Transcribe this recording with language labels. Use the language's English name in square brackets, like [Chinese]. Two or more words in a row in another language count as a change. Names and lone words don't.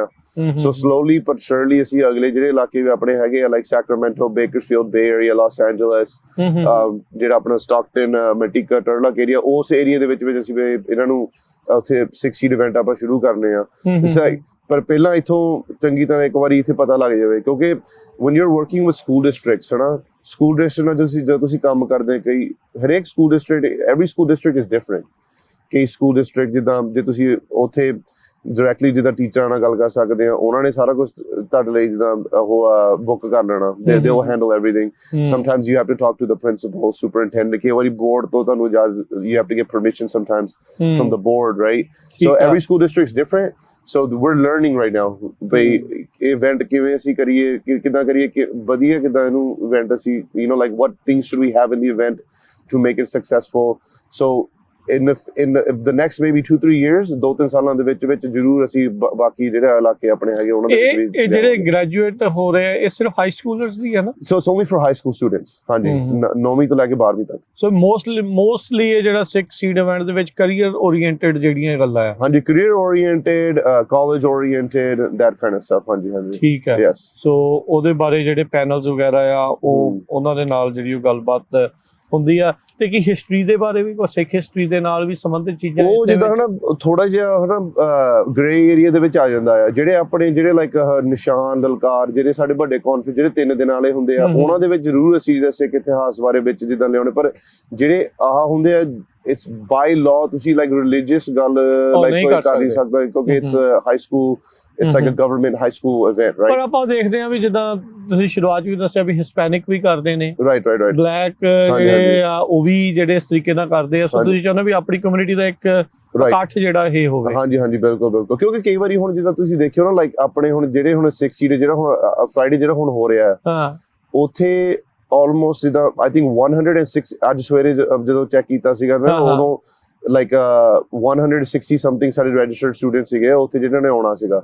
[English] so slowly but surely [Punjabi] ਅਸੀਂ ਅਗਲੇ ਜਿਹੜੇ ਇਲਾਕੇ ਵੀ ਆਪਣੇ ਹੈਗੇ ਆ ਲਾਈਕ ਸੈਕਰਾਮੈਂਟੋ, ਬੇਕਰਸਫੀਲਡ, ਬੇ ਏਰੀਆ, ਲਾਸ ਐਂਜਲਸ, ਜਿਹੜਾ ਆਪਣਾ ਸਟਾਕਟਨ, ਮੈਟਿਕਾ, ਟਰਲਕ ਏਰੀਆ, ਉਸ ਏਰੀਆ ਦੇ ਵਿੱਚ ਅਸੀਂ ਇਹਨਾਂ ਨੂੰ ਉੱਥੇ 60 ਇਵੈਂਟ ਆਪਾਂ ਸ਼ੁਰੂ ਕਰਨੇ ਆ। ਪਰ ਪਹਿਲਾਂ ਇੱਥੋਂ ਚੰਗੀ ਤਰ੍ਹਾਂ ਇੱਕ ਵਾਰੀ ਇੱਥੇ ਪਤਾ ਲੱਗ ਜਾਵੇ, ਕਿਉਂਕਿ [English] when you're working with school districts [Punjabi] ਹਨਾ, [English] school district [Punjabi] ਨਾਲ ਜਦੋਂ ਤੁਸੀਂ ਕੰਮ ਕਰਦੇ, ਕਈ ਹਰੇਕ [English] school district, every school district is different. [Punjabi] ਕਈ [English] school district [Punjabi] ਜਿੱਦਾਂ ਜੇ ਤੁਸੀਂ ਉੱਥੇ ਡਾਇਰੈਕਟਲੀ ਜਿੱਦਾਂ ਟੀਚਰਾਂ ਨਾਲ ਗੱਲ ਕਰ ਸਕਦੇ ਆ, ਉਹਨਾਂ ਨੇ ਸਾਰਾ ਕੁਝ ਤੁਹਾਡੇ ਲਈ ਜਿੱਦਾਂ ਉਹ ਬੁੱਕ ਕਰ ਲੈਣਾ, [English] they will handle everything. Sometimes you have to talk to the principal, superintendent, [Punjabi] ਕਈ ਵਾਰੀ board ਤੋਂ ਤੁਹਾਨੂੰ [English] you have to get permission sometimes from the board, right? So every school district is different. So we're learning right now [Punjabi] ਬਈ event ਕਿਵੇਂ ਅਸੀਂ ਕਰੀਏ, ਕਿੱਦਾਂ ਕਰੀਏ ਵਧੀਆ, ਕਿੱਦਾਂ ਇਹਨੂੰ event ਅਸੀਂ [English] like what things should we have in the event to make it successful. So in the next maybe 2-3 years, [Punjabi] 2-3 ਸਾਲਾਂ ਦੇ ਵਿੱਚ ਜ਼ਰੂਰ ਅਸੀਂ ਬਾਕੀ ਜਿਹੜੇ ਇਲਾਕੇ ਆਪਣੇ ਹੈਗੇ ਉਹਨਾਂ ਦੇ ਵਿੱਚ ਵੀ। ਇਹ ਜਿਹੜੇ ਗ੍ਰੈਜੂਏਟ ਹੋ ਰਹੇ ਆ ਇਹ ਸਿਰਫ [English] high schoolers [Punjabi] ਦੀ ਹੈ ਨਾ? [English] So it's only for high school students। [Punjabi] ਹਾਂਜੀ, 9ਵੀਂ ਤੋਂ ਲੈ ਕੇ 12ਵੀਂ ਤੱਕ। [English] So mostly [Punjabi] ਇਹ ਜਿਹੜਾ 6 ਸੀਡ ਇਵੈਂਟ ਦੇ ਵਿੱਚ [English] career oriented [Punjabi] ਜਿਹੜੀਆਂ ਗੱਲਾਂ ਆ। [English] ਹਾਂਜੀ, career oriented, college oriented, that kind of stuff। ਹਾਂਜੀ। [Punjabi] ਠੀਕ ਹੈ। ਯੈਸ। ਸੋ ਉਹਦੇ ਬਾਰੇ ਜਿਹੜੇ ਪੈਨਲਸ ਵਗੈਰਾ ਆ ਉਹ ਉਹਨਾਂ ਦੇ ਨਾਲ ਜਿਹੜੀ ਉਹ ਗੱਲਬਾਤ ਹੁੰਦੀ ਆ, ਤੇ ਕੀ ਹਿਸਟਰੀ ਦੇ ਬਾਰੇ ਵੀ, ਕੋਈ ਸਿੱਖ ਹਿਸਟਰੀ ਦੇ ਨਾਲ ਵੀ ਸੰਬੰਧਿਤ ਚੀਜ਼ਾਂ ਉਹ ਜਿੱਦਾਂ ਹਨਾ ਥੋੜਾ ਜਿਹਾ ਹਨਾ [English] grey area [Punjabi] ਦੇ ਵਿੱਚ ਆ ਜਾਂਦਾ ਆ। ਜਿਹੜੇ ਆਪਣੇ ਜਿਹੜੇ ਲਾਈਕ ਨਿਸ਼ਾਨ, ਲਲਕਾਰ, ਜਿਹੜੇ ਸਾਡੇ ਵੱਡੇ ਕਾਨਫਰੰਸ ਜਿਹੜੇ 3 ਦਿਨ ਵਾਲੇ ਹੁੰਦੇ ਆ, ਉਹਨਾਂ ਦੇ ਵਿੱਚ ਜ਼ਰੂਰ ਅਸੀਂ ਸਿੱਖ ਇਤਿਹਾਸ ਬਾਰੇ ਵਿੱਚ ਜਿੱਦਾਂ ਲਿਆਉਣੇ, ਪਰ ਜਿਹੜੇ ਆਹ ਹੁੰਦੇ ਆ [English] it's by law [Punjabi] ਤੁਸੀਂ [English] like religious [Punjabi] ਗੱਲ ਲਾਈਕ ਕੋਈ ਕਰ ਨਹੀਂ ਸਕਦਾ, ਕਿਉਂਕਿ [English] it's high school, it's like a government high school event, right? [Punjabi] ਪਰ ਆਪਾਂ ਦੇਖਦੇ ਆ ਵੀ ਜਿੱਦਾਂ ਤੁਸੀਂ ਸ਼ੁਰੂਆਤ ਵੀ ਦੱਸਿਆ ਵੀ ਹਿਸਪੈਨਿਕ ਵੀ ਕਰਦੇ ਨੇ, right, ਬਲੈਕ ਜਿਹੜੇ ਆ ਉਹ ਵੀ ਜਿਹੜੇ ਇਸ ਤਰੀਕੇ ਨਾਲ ਕਰਦੇ ਆ। ਸੋ ਤੁਸੀਂ ਚਾਹੁੰਦੇ ਵੀ ਆਪਣੀ ਕਮਿਊਨਿਟੀ ਦਾ ਇੱਕ ਇਕੱਠ ਜਿਹੜਾ ਇਹ ਹੋਵੇ। ਹਾਂਜੀ, ਬਿਲਕੁਲ, ਕਿਉਂਕਿ ਕਈ ਵਾਰੀ ਹੁਣ ਜਿੱਦਾਂ ਤੁਸੀਂ ਦੇਖਿਓ ਨਾ ਲਾਈਕ ਆਪਣੇ ਹੁਣ ਜਿਹੜੇ ਹੁਣ 6 ਸੀਡ ਜਿਹੜਾ ਹੁਣ ਫਰਾਈਡੇ ਜਿਹੜਾ ਹੁਣ ਹੋ ਰਿਹਾ ਹੈ, ਉੱਥੇ ਆਲਮੋਸਟ ਜਿੱਦਾਂ [English] I think [Punjabi] 106 ਅੱਜ ਸਵੇਰੇ ਜਦੋਂ ਚੈੱਕ ਕੀਤਾ ਸੀਗਾ ਨਾ, ਉਦੋਂ ਲਾਈਕ 160 ਸਮਥਿੰਗ ਸਾਡੇ [English] registered student [Punjabi] ਸੀਗੇ ਉੱਥੇ ਜਿਹਨਾਂ ਨੇ ਆਉਣਾ ਸੀਗਾ।